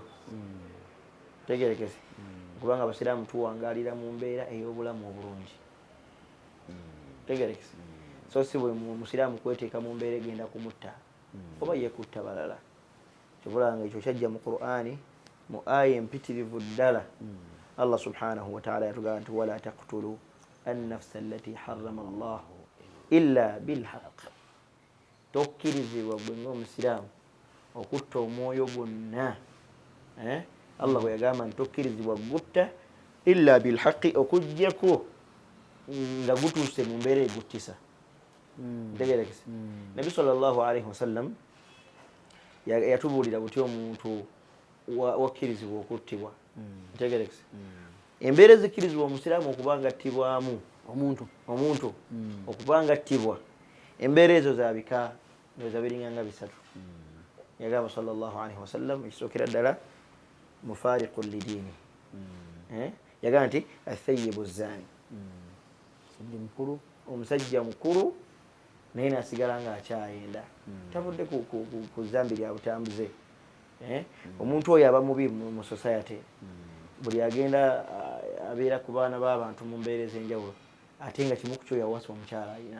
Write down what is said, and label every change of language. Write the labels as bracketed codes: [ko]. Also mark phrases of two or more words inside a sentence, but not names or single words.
[lg] Tegerekese kubanga abasiraamu tuwangaalira mu mbeera ey'obulamu obulungi. Tegerekese so si bwe musiraamu kweteeka mu mbeera egenda kumutta oba yekutta balala. Kibulanga ekyo kyajja mu Qur'ani mu aya empitirivu ddala. Allah [ar] سبحانه وتعالى [lg] yatugamba nti [ar] ولا تقتلوا النفس التي حرم الله إلا بالحق. [lg] Tokkirizibwa gwe ng'omusiraamu okutta omwoyo gwonna. Allah bwe yagamba nti tokkirizibwa gutta [ar] إلا بالحق, [lg] okuggyako nga gutuuse mu mbeera eguttisa. Ntegerekese. Nabi [ar] صلى الله عليه وسلم [lg] yatubuulira buti omuntu wakkirizibwa okuttibwa. Ntegerekese. Embeera ezikkirizibwa omusiraamu okuba nga attibwamu omuntu okuba nga attibwa, embeera ezo zabika ndoza biringanga 3. Yagamba [ar] صلى الله عليه وسلم [lg] ekisookera ddala [ar] المفارق للدين. [lg] Yagamba nti [ar] الثيب الزاني, [lg] omusajja mukulu naye nasigala nga akyayenda, tavudde ku zambi lya butambuze. Omuntu oyo aba mubi mu society, buli agenda abeera ku baana b'abantu mu mbeera ez'enjawulo, ate nga kimu ku kyo yawasa omukyala alina.